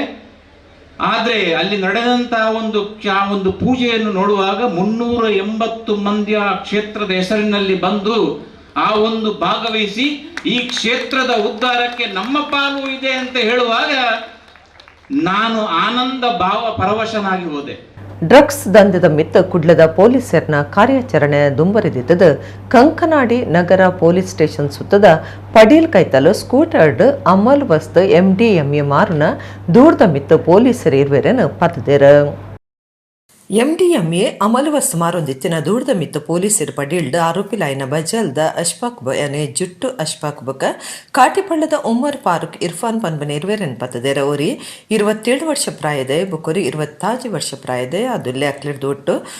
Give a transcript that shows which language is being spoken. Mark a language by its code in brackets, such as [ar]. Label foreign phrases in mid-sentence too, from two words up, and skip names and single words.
[kn] ಆದರೆ ಅಲ್ಲಿ ನಡೆದಂತಹ ಒಂದು ಪೂಜೆಯನ್ನು ನೋಡುವಾಗ 380 ಮಂದಿ ಆ ಕ್ಷೇತ್ರದ ಹೆಸರಿನಲ್ಲಿ ಬಂದು ಆ ಒಂದು ಭಾಗವಹಿಸಿ ಈ ಕ್ಷೇತ್ರದ ಉದ್ಧಾರಕ್ಕೆ ನಮ್ಮ ಪಾಲು ಇದೆ ಅಂತ ಹೇಳುವಾಗ ನಾನು ಆನಂದ ಭಾವ ಪರವಶನಾಗಿ ಹೋದೆ. [tcy] ಡ್ರಗ್ಸ್ ದಂಧೆದ ಮಿತ್ತ ಕುಡ್ಲದ ಪೊಲೀಸರ್ನ ಕಾರ್ಯಾಚರಣೆ ದುಂಬರಿದಿದ್ದದ ಕಂಕನಾಡಿ ನಗರ ಪೊಲೀಸ್ ಸ್ಟೇಷನ್ ಸುತ್ತದ ಪಡೀಲ್ ಕೈತಲು ಸ್ಕೂಟರ್ಡ್ ಅಮಲ್ ವಸ್ತು MDMA ಮಾರುನ ದೂರದ ಮಿತ್ತ ಪೊಲೀಸರು ಇರುವೆರನ್ನು ಪತ್ತದೇರ. ಎಂಡಿಎಂಎ ಅಮಲುವಸ್ತು ಮಾರೊಂದಿತ್ತಿನ ದೂರದ ಮಿತ್ತು ಪೊಲೀಸರು ಪಡಿಲ್ಡ್ ಆರೋಪಿಲಾಯಿನ ಬಜಲ್ದ ಅಶ್ಫಾಕ್ ಬಯನೆ ಜುಟ್ಟು ಅಶ್ಫಾಕ್ ಬೊಕ ಕಾಟಿಪಳ್ಳದ ಉಮರ್ ಫಾರೂಕ್ ಇರ್ಫಾನ್ ಪನ್ಬನ ಇರುವೆರೆನ್ ಪತ್ತದೇರ ಓರಿ 27 ವರ್ಷ ಪ್ರಾಯದ ಬೊಕೊರಿ 25 ವರ್ಷ ಪ್ರಾಯದ ಅದುಲ್ಲೆ ಅಕ್ಲಿಡ್ದು ಒಟ್ಟು